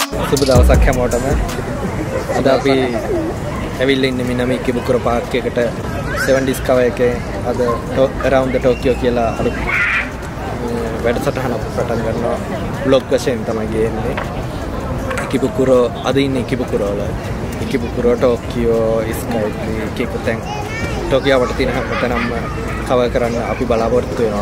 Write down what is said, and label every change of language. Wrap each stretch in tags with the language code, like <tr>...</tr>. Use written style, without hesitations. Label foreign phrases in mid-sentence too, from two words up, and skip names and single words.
<si>සුබ දවසක් හැමෝටම. අද අපි ඇවිල්ලා ඉන්නේ minami-ikebukuro පාර්ක් එකට 7 discover එකේ අද</si> <en>around the Tokyo</en> <si>කියලා අලුත් වැඩසටහනක් පටන් ගන්නවා. vlog වශයෙන් තමයි ගියන්නේ. Ikebukuro අද ඉන්නේ Ikebukuro වල. Ikebukuro Tokyo Skytree එකෙන් Tokyo වට තියෙන හැමතැනම cover කරන්න අපි බලාපොරොත්තු වෙනවා.</si>